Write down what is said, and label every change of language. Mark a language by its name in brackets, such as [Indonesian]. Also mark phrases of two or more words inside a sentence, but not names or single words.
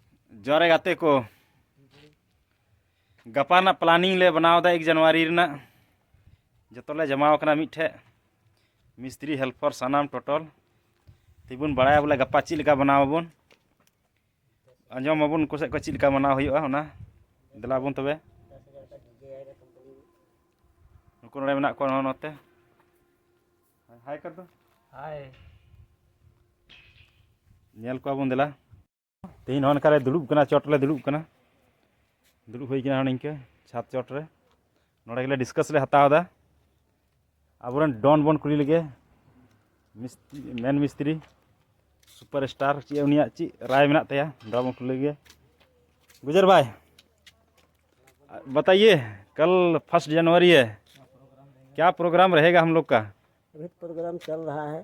[Santali] Jore gate ko gapa na planning le banaw da 1 January rena jotole jamaw kana mithe mistri helper sanam total tibun baraya bole gapa chi leka banaw bun anjom abun ko se ko chi leka banaw huyuga ona dela bun tobe nuko nore menak ko note hai kar do हाय nyel ko abun dela tehin hon kare dudub kana chotle dudub kana dudub hoy kana ninke chat chot re nore gele discuss le hataw da aburan don bon kuli lege मैन मिस्त्री सुपर स्टार ची उनिया ची राय मेना तया [Hindi] ड्रामा खुले गए गुजर भाई बताइए कल 1 जनवरी है क्या प्रोग्राम रहेगा हम लोग का अभी प्रोग्राम चल रहा है।